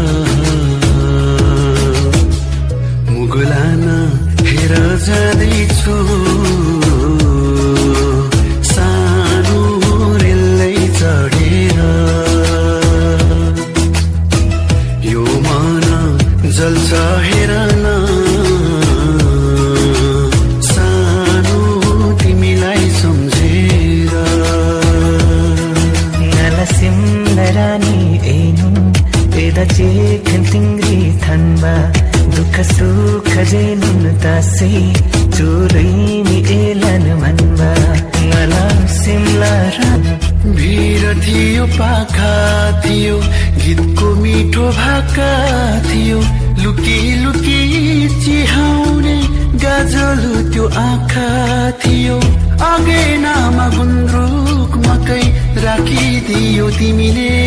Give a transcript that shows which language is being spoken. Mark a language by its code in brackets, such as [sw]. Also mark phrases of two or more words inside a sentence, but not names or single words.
[ne] मुगुलान हेर जाँदैछु सानो रेलै चढेर यो मन जल्छ हेर न सानो तिमीलाई सम्झेर [xsr] ngala simlarani einun eda chekhan tingri thanba dukha sukha jenun tasai churimi elan manba ngala simlarani [ne] भिर थियो पाखा थियो गीतको मिठो भाका थियो लुकी लुकी चिहाउने गाजलु त्यो आँखा थियो अगेनामा गुन्द्रुक मकै राखिदियो तिमीले